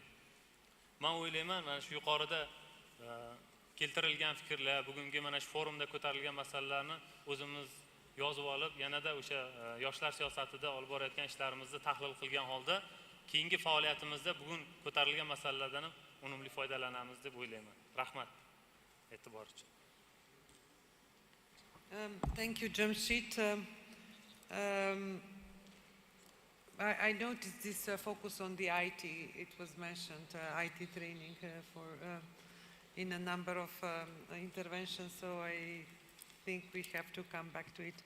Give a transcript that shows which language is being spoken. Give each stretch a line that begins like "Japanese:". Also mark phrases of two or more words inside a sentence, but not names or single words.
Uzbek: Men o'ylayman, mana shu yuqorida keltirilgan fikrlar, bugungi mana shu forumda ko'tarilgan masalalarni o'zimiz yozib olib, yanada o'sha yoshlar siyosatida olib borayotgan ishlarimizni tahlil qilgan holda keyingi faoliyatimizda bugun ko'tarilgan masalalardan ham unumli foydalanamiz deb o'ylayman. Rahmat e'tibor uchun.
English: Thank you, Jamshid. I noticed this focus on the IT. It was mentioned, IT training in a number of interventions, so I think we have to come back to it.